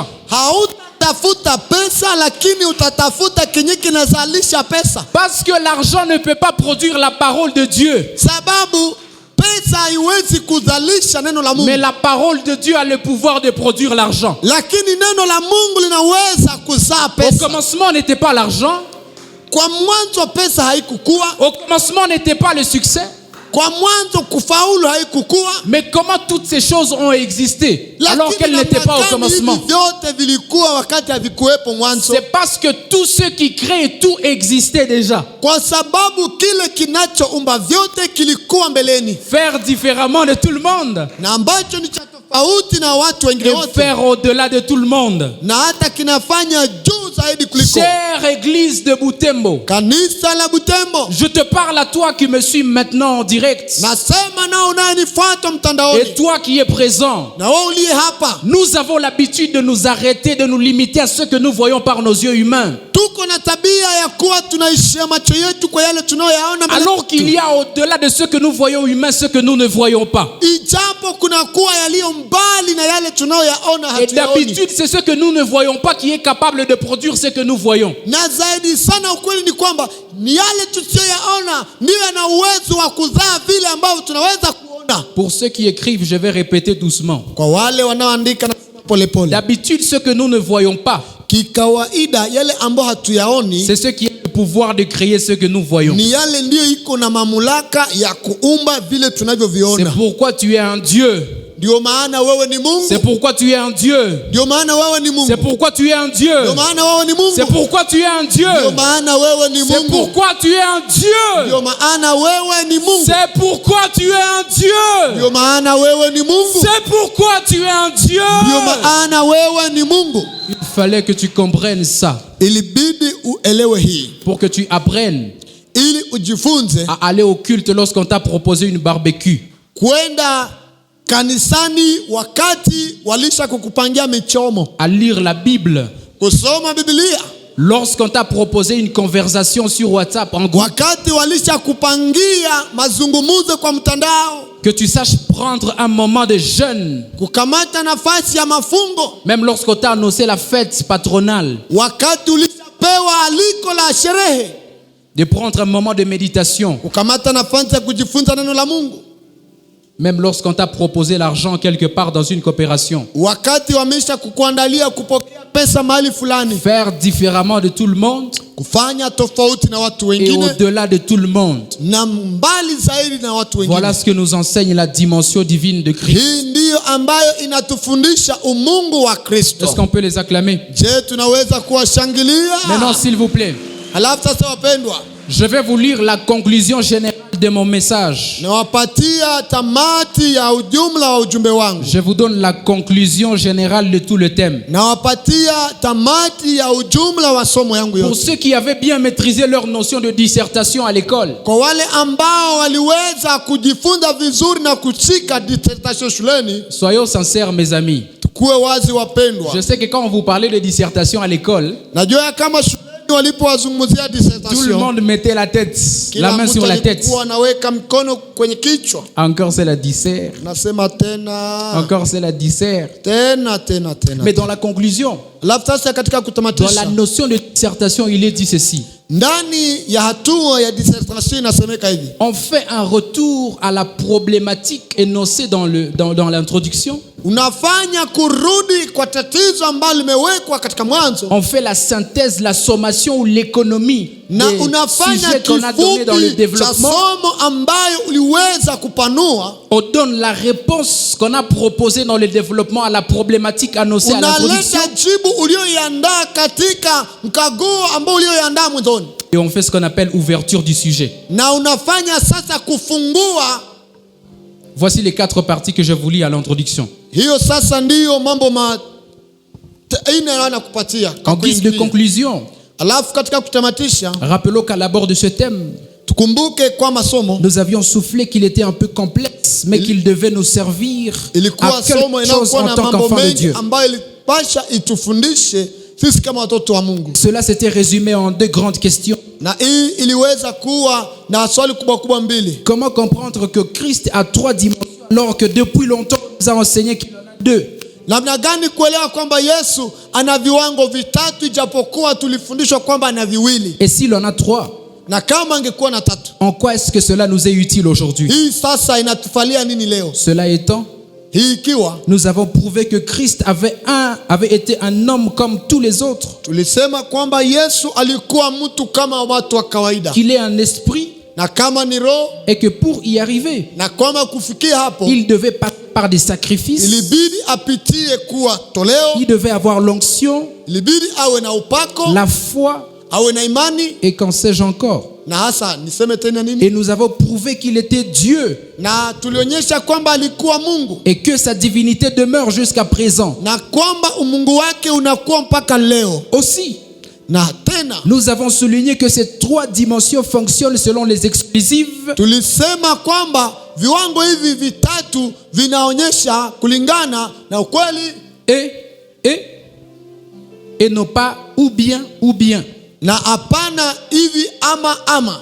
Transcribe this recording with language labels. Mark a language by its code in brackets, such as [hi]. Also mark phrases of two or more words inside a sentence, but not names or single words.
[sw] hautatafuta pesa, lakini utatafuta kenye kinazalisha pesa, [fr] Parce que l'argent ne peut pas produire la parole de Dieu. [sw] sababu pesa haiwezi kuzalisha neno la Mungu, [fr] Mais la parole de Dieu a le pouvoir de produire l'argent. [sw] lakini neno la Mungu linaweza kuzaa [fr] Au [sw] pesa. [fr] commencement n'était pas l'argent. [sw] Kwa mwanzo pesa haikukua, [fr] Au commencement n'était pas le succès. [sw] kwa mwanzo kufaulu haikukua, [fr] Mais comment toutes ces choses ont existé alors qu'elles n'étaient pas au commencement? [sw] hivi vyote vilikuwa wakati havikuwepo mwanzo? [fr] C'est parce que tous ceux qui créent tout existait déjà. [sw] Kwa sababu kile kinachoumba vyote kilikuwa mbeleni, [fr] Faire différemment de tout le monde [sw] na ambacho ni cha tofauti na watu wengine [fr] et [sw] wote, [fr] faire au-delà de tout le monde. [sw] na hata kinafanya juu zaidi kuliko. [fr] Chère église de Butembo, [sw] Kanisa la Butembo, [fr] je te parle à toi qui me suis maintenant en direct [sw] nasema nao unayenifuata mtandaoni, [fr] et toi qui es présent. [sw] na wewe uliye hapa, [fr] Nous avons l'habitude de nous arrêter, de nous limiter à ce que nous voyons par nos yeux humains. [sw] tuko na tabia ya kuwa tunaishia macho yetu kwa yale tunayoyaona mbele [fr] Alors qu'il y a au-delà de ce que nous voyons humains, ce que nous ne voyons pas. [sw] ijapo kuna kuwa yaliyo mbali na yale tunayoyaona [fr] Et [sw] hatuyaoni. [fr] d'habitude, c'est ce que nous ne voyons pas qui est capable de produire ce que nous voyons. [sw] Na zaidi sana ukweli ni kwamba ni yale tusiyoyaona ndiyo yana uwezo wa kuzaa vile ambavyo tunaweza kuona. [fr] Pour ceux qui écrivent, je vais répéter doucement. [sw] Kwa wale wanaoandika na polepole, [fr] D'habitude, ce que nous ne voyons pas, [sw] kikawaida yale ambayo hatuyaoni [fr] c'est ce qui a le pouvoir de créer ce que nous voyons. [sw] ni yale ndiyo iko na mamlaka ya kuumba vile [fr] C'est [sw] tunavyoviona. [fr] pourquoi tu es un Dieu. [sw] Ndio maana wewe ni [fr] C'est [sw] Mungu, [fr] pourquoi tu es un Dieu. [sw] ndio maana wewe ni [fr] C'est [sw] Mungu, [fr] pourquoi tu es un Dieu. [sw] ndio maana wewe ni [fr] C'est [sw] Mungu, [fr] pourquoi tu es un Dieu. [sw] ndio maana wewe ni [fr] C'est [sw] Mungu, [fr] pourquoi tu es un Dieu. [sw] ndio maana wewe ni Mungu, [fr] C'est pourquoi tu es un Dieu. [sw] ndio maana wewe ni Mungu, [fr] C'est pourquoi tu es un Dieu. [sw] ndio maana wewe ni Mungu. [fr] Il fallait que tu comprennes ça [sw] Ilibidi uelewe hii [fr] pour que tu apprennes [sw] ili ujifunze [fr] à aller au culte lorsqu'on t'a proposé une barbecue. [sw] kwenda kanisani wakati walisha kukupangia michomo, [fr] à lire la Bible, [sw] kusoma Biblia, [fr] lorsqu'on t'a proposé une conversation sur WhatsApp en groupe, [sw] wakati walisha kupangia mazungumzo kwa mtandao, [fr] que tu saches prendre un moment de jeûne, [sw] kukamata nafasi ya mafungo, [fr] même lorsqu'on t'a annoncé la fête patronale, [sw] wakati ulishapewa aliko la sherehe, [fr] de prendre un moment de méditation, [sw] kukamata nafasi ya kujifunza neno la Mungu, [fr] même lorsqu'on t'a proposé l'argent quelque part dans une coopération. [sw] wakati wamesha kukuandalia kupokea pesa mahali fulani, [fr] Faire différemment de tout le monde [sw] kufanya tofauti na watu [fr] et [sw] wengine [fr] au-delà de tout le monde. [sw] na mbali zaidi na watu wengine. [fr] Voilà ce que nous enseigne la dimension divine de Christ. [sw] Hii ndiyo ambayo inatufundisha umungu wa Kristo. [fr] Est-ce qu'on peut les acclamer? [sw] Je, tunaweza kuwashangilia? [fr] Maintenant, s'il vous plaît, [sw] Halafu sasa wapendwa, [fr] je vais vous lire la conclusion générale de mon message. [sw] nawapatia tamati ya ujumla wa ujumbe wangu. [fr] Je vous donne la conclusion générale de tout le thème. [sw] Nawapatia tamati ya ujumla wa somo yangu [fr] Pour [sw] yote. [fr] ceux qui avaient bien maîtrisé leur notion de dissertation à l'école, [sw] Kwa wale ambao waliweza kujifunza vizuri na kushika dissertation shuleni, [fr] soyons sincères mes amis. [sw] tukuwe wazi wapendwa. [fr] Je sais que quand on vous parlait de dissertation à l'école, [sw] Najua ya kama shuleni walipowazungumzia [fr] tout le [sw] dissertation, [fr] monde mettait la tête, la [sw] kila [fr] main [sw] mtu [fr] sur la tête. [sw] alikuwa anaweka mkono kwenye kichwa, [fr] Encore c'est la dissert. [sw] nasema tena [fr] Encore c'est la dissert. [sw] tena. [fr] Mais dans la conclusion, [sw] Alafu sasa katika [fr] dans la [sw] kutamatisha, [fr] notion de dissertation, il est dit ceci. [sw] ndani ya hatua ya dissertation inasemeka hivi: [fr] On fait un retour à la problématique énoncée dans l'introduction. [sw] unafanya kurudi kwa tatizo ambalo limewekwa katika mwanzo, [fr] On fait la synthèse, la sommation ou l'économie [sw] na [fr] des [sw] unafanya [fr] sujets qu'on a donné dans le [sw] kifupi cha [fr] développement. [sw] somo ambayo uliweza kupanua. [fr] On donne la réponse qu'on a proposée dans le développement à la problématique annoncée à l'introduction. [sw] Unaleta jibu ulioiandaa katika mkaguo ambao ulioiandaa mwanzoni, [fr] Et on fait ce qu'on appelle ouverture du sujet. [sw] na unafanya sasa kufungua. [fr] Voici les 4 parties que je vous lis à l'introduction. [sw] Hiyo sasa ndiyo mambo ine anakupatia [fr] En guise de conclusion, [sw] Alafu katika kutamatisha, [fr] rappelons qu'à l'abord de ce thème, [sw] tukumbuke kwa masomo [fr] nous avions soufflé qu'il était un peu complexe, mais qu'il devait nous servir [sw] ilikuwa [fr] à quelque [sw] somo [fr] chose [sw] inayokuwa [fr] en [sw] na [fr] tant [sw] mambo [fr] qu'enfant de [sw] mengi [fr] Dieu. [sw] ambayo ilipasha itufundishe sisi kama watoto wa Mungu. [fr] Cela s'était résumé en 2 grandes questions. [sw] Na hii iliweza kuwa na swali kubwa mbili. [fr] Comment comprendre que Christ a 3 dimensions alors que depuis longtemps on nous a enseigné qu'il en a 2? [sw] Namna gani kuelewa kwamba Yesu ana viwango vitatu ijapokuwa tulifundishwa kwamba ana viwili? [fr] Et s'il en a 3, [sw] Na kama angekuwa na tatu, [fr] en quoi est-ce que cela nous est utile aujourd'hui? [sw] hii sasa inatufalia nini leo? [fr] Cela étant, [sw] Hii ikiwa [fr] nous avons prouvé que Christ avait été un homme comme tous les autres, [sw] tulisema kwamba Yesu alikuwa mtu kama watu wa kawaida, [fr] qu'il est un esprit [sw] na kama ni roho, [fr] et que pour y arriver, [sw] na kwamba kufikia hapo [fr] il devait passer par des sacrifices, [sw] ilibidi apitie kuwa toleo, [fr] il devait avoir l'onction, [sw] ilibidi awe na upako, [fr] la foi [sw] awe na imani, [fr] et qu'en sais-je encore. [sw] na hasa niseme tena nini? [fr] Et nous avons prouvé qu'il était Dieu [sw] Na tulionyesha kwamba alikuwa Mungu [fr] et que sa divinité demeure jusqu'à présent. [sw] na kwamba umungu wake unakuwa mpaka leo. [fr] Aussi, [sw] Na tena [fr] nous avons souligné que ces 3 dimensions fonctionnent selon les exclusives [sw] tulisema kwamba viwango hivi vitatu vinaonyesha kulingana na ukweli [fr] et non pas ou bien. [sw] na hapana hivi ama.